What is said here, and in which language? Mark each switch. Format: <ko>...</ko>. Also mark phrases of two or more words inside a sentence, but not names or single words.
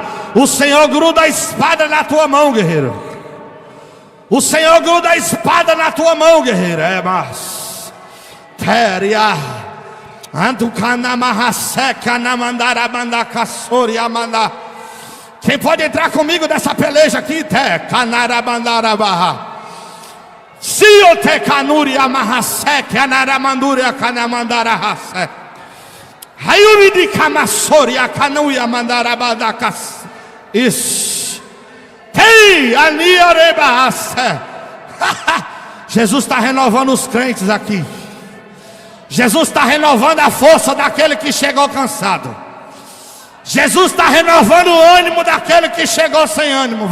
<pt>O Senhor gruda a espada na tua mão, guerreiro. O Senhor gruda a espada na tua mão, guerreiro. Quem pode entrar comigo nessa peleja aqui? Se o te canuri amarrase, canaramanduria canamandarahase. Hayuri de camassoria canuia mandarabadacas. Isso. Ei, aniarebahase. Jesus está renovando os crentes aqui. Jesus está renovando a força daquele que chegou cansado. Jesus está renovando o ânimo daquele que chegou sem ânimo.</pt>